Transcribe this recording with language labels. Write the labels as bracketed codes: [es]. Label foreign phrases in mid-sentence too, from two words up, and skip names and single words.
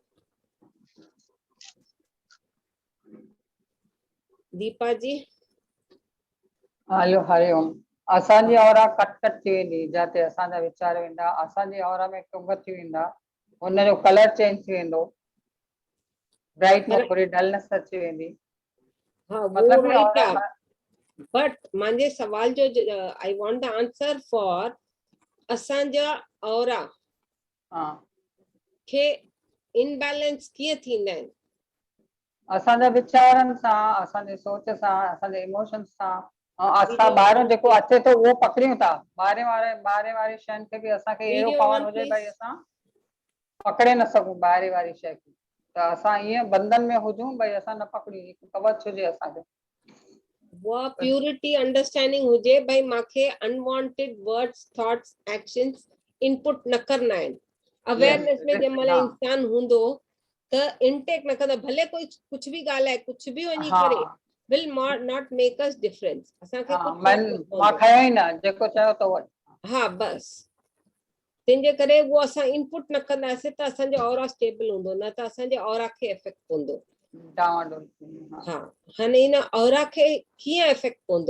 [sd] दीपा जी। हलो हरिओम। असांजी औरा कट थी वेंदी, जिते असांजा वीचार वेंदा, असांजी औरा में टुंग थी वेंदा, हुनजो [en] color change [sd] थी वेंदो, ब्राइट में थोड़ी डलनेस अची वेंदी। हाँ, मतलब वो कि राइट औरा आहे, बट मुंहिंजे सवाल जो [en] I want the answer for [sd] असांजा औरा खे इनबैलेंस कीअं थींदा आहिनि? असांजा वीचारनि सां, असांजे सोच सां, असांजे इमोशंस सां, असां ॿाहिरों जेको अचे थो उहो पकड़ियूं था, ॿाहिरि वारी शयुनि खे बि असांखे अहिड़ो पवण हुजे भई असां पकड़े न सघूं ॿाहिरि वारी शइ खे, त असां ईअं बंधन में हुजूं भई असां न पकड़ियूं, हिकु कवच हुजे असांखे। वो [en] purity understanding [sd] हुजे भई मांखे [en] unwanted words, thoughts, actions input [sd] न करना आहिनि। अवेयरनेस में जंहिं महिल इंसान हूंदो त इनटेक न कंदो, भले कोई कुछ भी ॻाल्हाए, कुछ भी वञी करे, [en] will not make us difference, [sd] असांखे कुछ मां खयो ई न, जेको चयो तो हा बस, तंहिंजे करे वो असां इनपुट न कंदासीं त असांजो औरा स्टेबल हूंदो, न त असांजे औरा खे इफेक्ट पवंदो। हा, हाणे इन औरा खे कीअं इफेक्ट पवंदो?